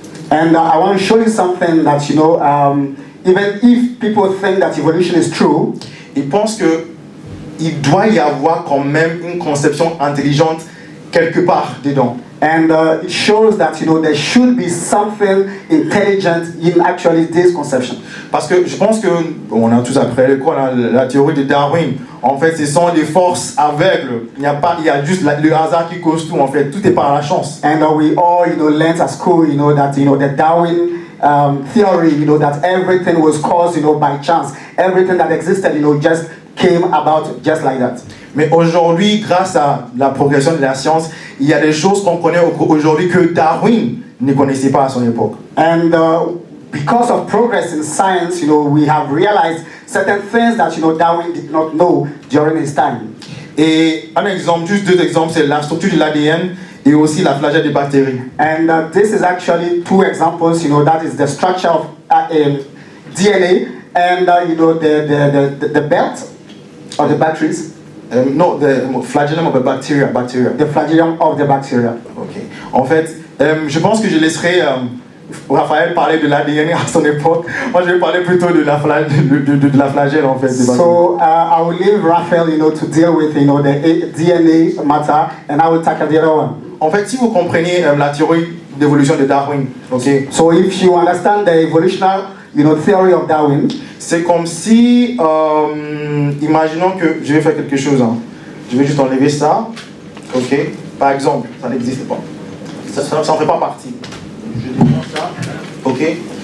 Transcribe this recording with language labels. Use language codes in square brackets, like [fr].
[en] and I want to show you something that, even if people think that evolution is true, [fr] ils pensent que il doit y avoir quand même une conception intelligente quelque part dedans. [en] And it shows that, there should be something intelligent in actually this conception. [fr] Parce que je pense que, on a tous appris à l'école, la théorie de Darwin. En fait, ce sont les forces aveugles. Il y a juste le hasard qui cause tout. En fait, tout est par la chance. [en] And we all, learned at school, that, the Darwin theory, that everything was caused, by chance. Everything that existed, just came about just like that. [fr] Mais aujourd'hui, grâce à la progression de la science, il y a des choses qu'on connaît aujourd'hui que Darwin ne connaissait pas à son époque. [en] And because of progress in science, we have realized certain things that, Darwin did not know during his time. [fr] Et un exemple, juste deux exemples, c'est la structure de l'ADN et aussi la flagelle des bactéries. [en] And this is actually two examples, that is the structure of DNA and, the belt of the batteries. No, the flagellum of the bacteria. The flagellum of the bacteria. Ok. [fr] En fait, je pense que je laisserai Raphaël parler de l'ADN à son époque. Moi, je vais parler plutôt de la flagelle, en fait. [en] So, I will leave Raphael, to deal with, the DNA matter, and I will tackle the other one. [fr] En fait, si vous comprenez la théorie d'évolution de Darwin, ok. [en] So, if you understand the evolutionary, theory of Darwin, [fr] c'est comme si, imaginons que je vais faire quelque chose. Hein. Je vais juste enlever ça, ok. Par exemple, ça n'existe pas. Ça ne fait pas partie. Je démonte ça, ok.